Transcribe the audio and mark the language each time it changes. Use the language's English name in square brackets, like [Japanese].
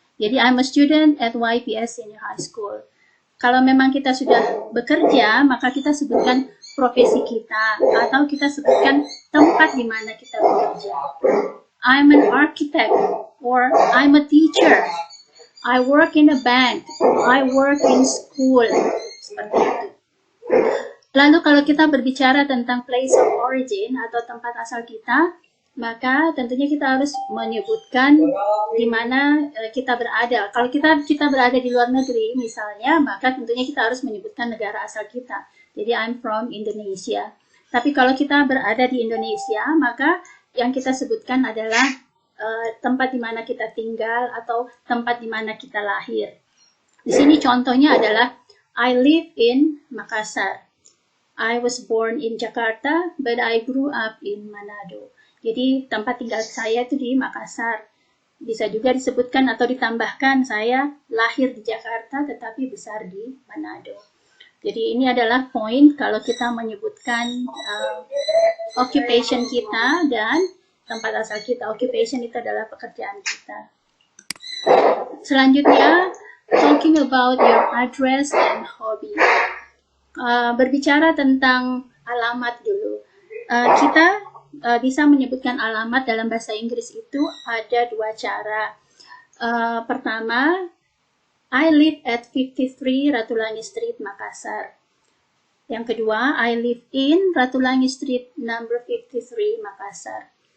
[English] Jadi I'm a student at YPS Senior High School. [Indonesian] Kalau memang kita sudah bekerja, maka kita sebutkan profesi kita atau kita sebutkan tempat di mana kita bekerja. [English] I'm an architect or I'm a teacher. I work in a bank. I work in school. [Indonesian] Seperti itu. Lalu kalau kita berbicara tentang [English] place of origin [Indonesian] atau tempat asal kita, maka tentunya kita harus menyebutkan di mana kita berada. Kalau kita berada di luar negeri misalnya, maka tentunya kita harus menyebutkan negara asal kita. Jadi [English] I'm from Indonesia. [Indonesian] Tapi kalau kita berada di Indonesia, maka yang kita sebutkan adalah tempat di mana kita tinggal atau tempat di mana kita lahir. Di sini contohnya adalah [English] I live in Makassar. I was born in Jakarta, but I grew up in Manado. [Indonesian] Jadi tempat tinggal saya itu di Makassar. Bisa juga disebutkan atau ditambahkan saya lahir di Jakarta tetapi besar di Manado. Jadi ini adalah poin kalau kita menyebutkan occupation kita dan tempat asal kita. Occupation itu adalah pekerjaan kita. [English] Selanjutnya, talking about your address and hobby. [Indonesian] Berbicara tentang alamat dulu. Kita bisa menyebutkan alamat dalam bahasa Inggris itu ada dua cara. Pertama, [English] I live at 53 Ratulangi Street, Makassar. [Indonesian] Yang kedua, [English] I live in Ratulangi Street number 53, Makassar.